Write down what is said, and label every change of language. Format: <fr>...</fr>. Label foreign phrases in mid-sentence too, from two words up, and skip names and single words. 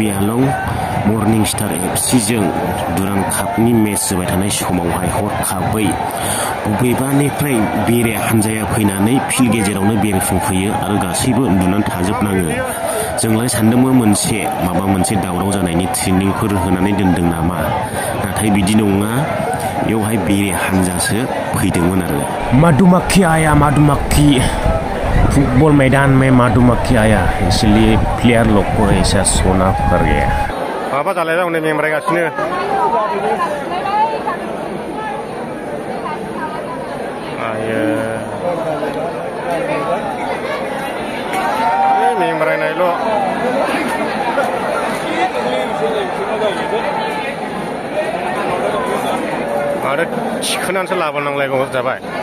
<brx>आलं मर्निं स्टार एफसिजों दुरान्ड कापनि मेच जाबाय थानाय समावहाय हरखाबै बबेबानिफ्राय बेरे हानजाया फैनानै फिल्ड गेजेरावनो बेरेफुंफैयो आरो गासैबो उन्दुनानै थाजोबनाङो जोंलाय सानदोंमोन माबा मोनसे दावराव जानायनि ट्रेनिंफोर होनानै दोनदों नामा नाथाय बिदि नङा बेवहाय बेरे हानजासो फैदोंमोन आरो</brx> <hi>मधुमक्खी फुटबॉल मैदान में मधुमक्खी आया इसलिए प्लेयर लोग को ऐसा सोना पड़ गया</hi> <brx>माबा जालायबाय हनै मेंब्रायगासिनो आयो मेंब्रायनायल' आरो थिखोनानैसो लाबोनांलायगौ जाबाय</brx>